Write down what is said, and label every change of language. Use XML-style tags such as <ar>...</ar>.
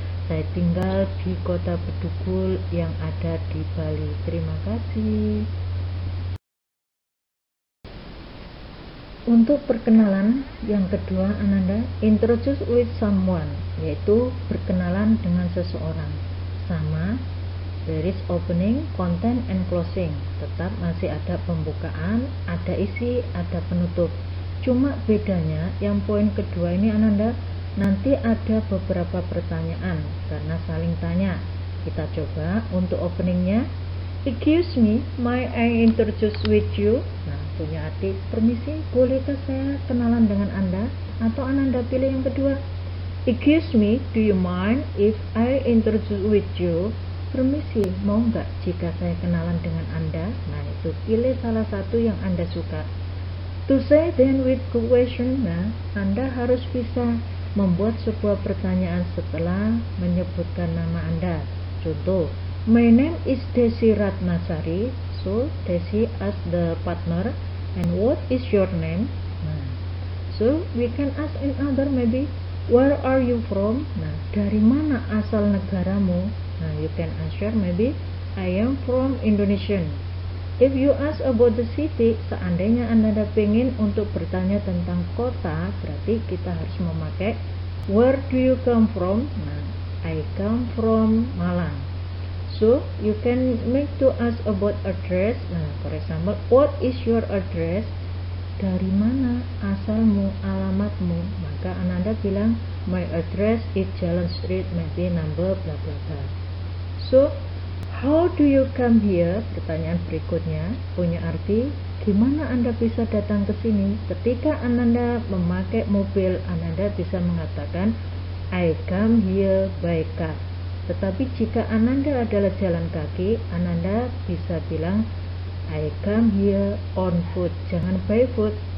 <id>Saya tinggal di kota Bedugul yang ada di Bali. Terima kasih. Untuk perkenalan yang kedua, Ananda</id> <en>introduce with someone,</en> <id>yaitu berkenalan dengan seseorang. Sama,</id> <en>there is opening, content, and closing.</en> <id>Tetap masih ada pembukaan, ada isi, ada penutup. Cuma bedanya yang poin kedua ini, Ananda, nanti ada beberapa pertanyaan karena saling tanya. Kita coba untuk openingnya.</id> <en>Excuse me, may I introduce with you?</en> <id>Nah, punya arti permisi, bolehkah saya kenalan dengan Anda? Atau Ananda pilih yang kedua.</id> <en>Excuse me, do you mind if I introduce with you?</en> <id>Permisi, mau nggak jika saya kenalan dengan Anda? Nah, itu pilih salah satu yang Anda suka.</id> <en>To say then with question,</en> <id>nah, Anda harus bisa membuat sebuah pertanyaan setelah menyebutkan nama Anda. Contoh,</id> <en>my name is Desi Ratnasari. So, Desi as the partner. And what is your name? Nah, so we can ask another maybe, where are you from?</en> <id>Nah, dari mana asal negaramu?</id> <en>Nah, you can answer maybe, I am from Indonesia. If you ask about the city,</en> <id>seandainya Anda pengen untuk bertanya tentang kota, berarti kita harus memakai</id> <en>where do you come from? Nah, I come from Malang. So, you can make to ask about address. Nah, for example, what is your address?</en> <id>Dari mana asalmu, alamatmu? Maka Ananda bilang,</id> <en>my address is Jalan Street, maybe number bla bla</en> <id>bla.</id> <en>So, how do you come here?</en> <id>Pertanyaan berikutnya punya arti, gimana Anda bisa datang ke sini? Ketika Ananda memakai mobil, Ananda bisa mengatakan,</id> <en>I come here by car.</en> <id>Tetapi jika Ananda adalah jalan kaki, Ananda bisa bilang,</id> <en>I come here on foot.</en> <id>Jangan</id> <en>by foot.</en>